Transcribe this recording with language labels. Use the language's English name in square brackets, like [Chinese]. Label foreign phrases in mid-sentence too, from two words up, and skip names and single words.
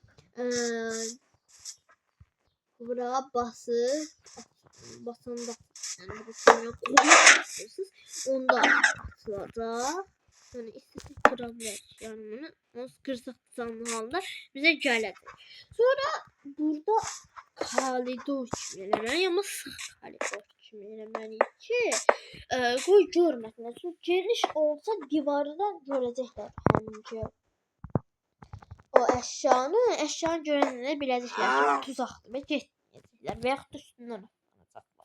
[Turkish] Buraya basanda yani bu konuya koyuyorsunuz. [Azerbaijani] Onda atılacaq. [Turkish] Yani istediğiniz kırabilir. Yani bunu kırsak canlı halde bize gelecek. [Azerbaijani] Sonra burada koridor kimi eləməliyik, ama sıx koridor kimi eləməliyik ki, qoy görməsinlər. Çünki geniş olsa divardan görəcəklər həminki o əşyanı görənlər biləcəklər ki, bu tuzaqdır və getməyəcəklər və yaxud da üstündən atacaqlar.